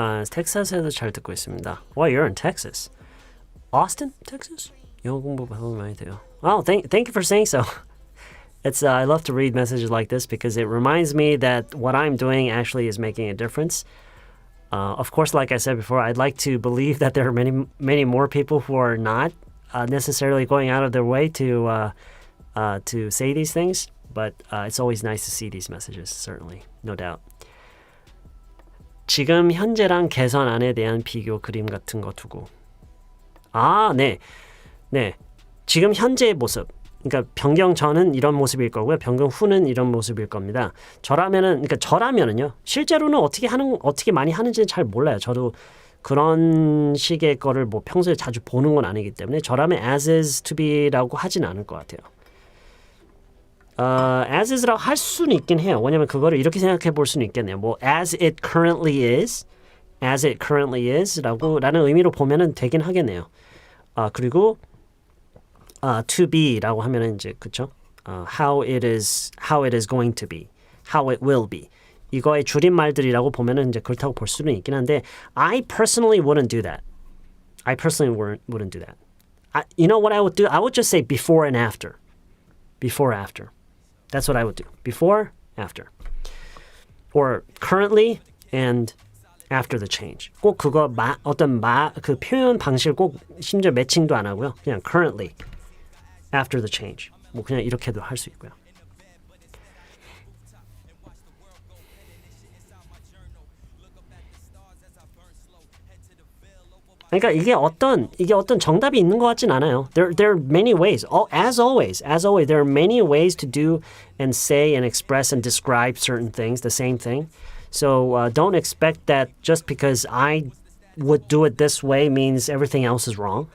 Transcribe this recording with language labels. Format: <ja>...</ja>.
<ko>텍사스에도 잘 듣고 있습니다.</ko> <en>Well, you're in Texas. Austin, Texas?</en> <ko>영어 공부 도움이 많이 돼요.</ko> <en>Oh, thank you for saying so. I love to read messages like this because it reminds me that what I'm doing actually is making a difference. Of course, like I said before, I'd like to believe that there are many more people who are not necessarily going out of their way to say these things, but it's always nice to see these messages, certainly, no doubt.</en> <ko>지금 현재랑 개선안에 대한 비교 그림 같은 거 두고. 네. 지금 현재의 모습. 그러니까 변경 전은 이런 모습일 거고요. 변경 후는 이런 모습일 겁니다. 저라면은요. 실제로는 어떻게 많이 하는지는 잘 몰라요. 저도 그런 식의 거를 뭐 평소에 자주 보는 건 아니기 때문에 저라면</ko> <en>as is to be</en> <ko>라고 하진 않을 것 같아요. as is라고 할 수는 있긴 해요. 왜냐면 그거를 이렇게 생각해 볼 수는 있겠네요. 뭐</ko> <en>as it currently is</en> <ko>라는 의미로 보면은 되긴 하겠네요. 그리고 to be라고 하면은 이제 그쵸?</ko> <en>how it is going to be, how it will be</en> <ko>이거의 줄임말들이라고 보면은 이제 그렇다고 볼 수는 있긴 한데</ko> <en>I personally wouldn't do that. I personally wouldn't do that. You know what I would do? I would just say before and after. Before, after. That's what I would do. Before, after. Or currently and after the change.</en> <ko>꼭 그거 그 표현 방식을 꼭 심지어 매칭도 안 하고요. 그냥</ko> <en>currently, after the change.</en> <ko>뭐 그냥 이렇게도 할 수 있고요. 그러니까 이게 어떤 정답이 있는 것 같진 않아요.</ko> <en>There are many ways. As always, there are many ways to do and say and express and describe certain things, the same thing. So don't expect that just because I would do it this way means everything else is wrong.</en>